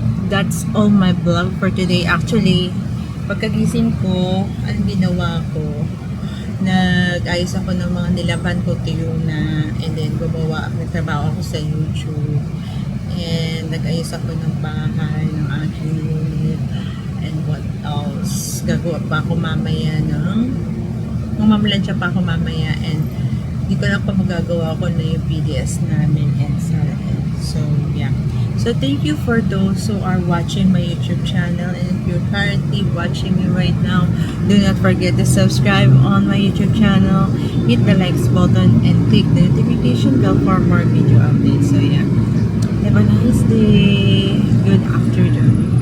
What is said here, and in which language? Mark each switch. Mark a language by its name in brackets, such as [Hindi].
[English] That's all my vlog for today. [Filipino] Actually, pagkagising ko, ang ginawa ko, nag-ayos ako ng mga nilaban ko tuyo na, and then nagtrabaho ako sa YouTube, and nag-ayos ako ng bahay, ng aking unit, and what else, gagawa pa ako mamaya mamamalansya pa ako mamaya, and di ko lang pa magagawa ko na yung PDS namin and so yeah. [English] So thank you for those who are watching my YouTube channel, and if you're currently watching me right now, do not forget to subscribe on my YouTube channel, hit the likes button, and click the notification bell for more video updates. So yeah, have a nice day, good afternoon.